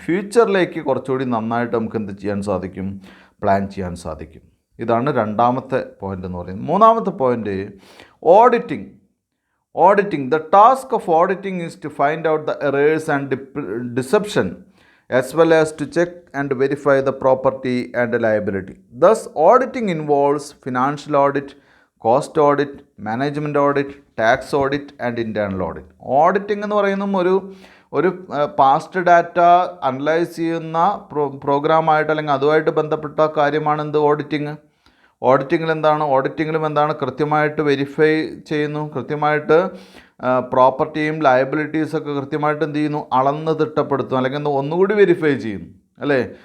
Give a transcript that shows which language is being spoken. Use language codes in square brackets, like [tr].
[ml] ഫ്യൂച്ചറിലേക്ക് കുറച്ചുകൂടി നന്നായിട്ട് നമുക്ക് എന്ത് ചെയ്യാൻ സാധിക്കും, പ്ലാൻ ചെയ്യാൻ സാധിക്കും. ഇതാണ് രണ്ടാമത്തെ പോയിൻ്റ് എന്ന് പറയുന്നത്. മൂന്നാമത്തെ point, auditing. [en] The task of auditing is to find out the errors and deception as well as to check and verify the property and liability. Thus, auditing involves financial audit, cost audit, management audit, tax audit and internal audit. [ml] Auditing എന്ന് പറയുന്നത് ഒരു past data analyse ചെയ്യുന്ന പ്രോഗ്രാമായിട്ട്, അല്ലെങ്കിൽ അതുമായിട്ട് ബന്ധപ്പെട്ട കാര്യമാണ് auditing. ഓഡിറ്റിങ്ങിലും കൃത്യമായിട്ട് verify ചെയ്യുന്നു, കൃത്യമായിട്ട് പ്രോപ്പർട്ടിയും ലയബിലിറ്റീസൊക്കെ കൃത്യമായിട്ട് എന്ത് ചെയ്യുന്നു, അളന്ന് തിട്ടപ്പെടുത്തുന്നു, അല്ലെങ്കിൽ ഒന്നുകൂടി വെരിഫൈ ചെയ്യുന്നു, അല്ലേ.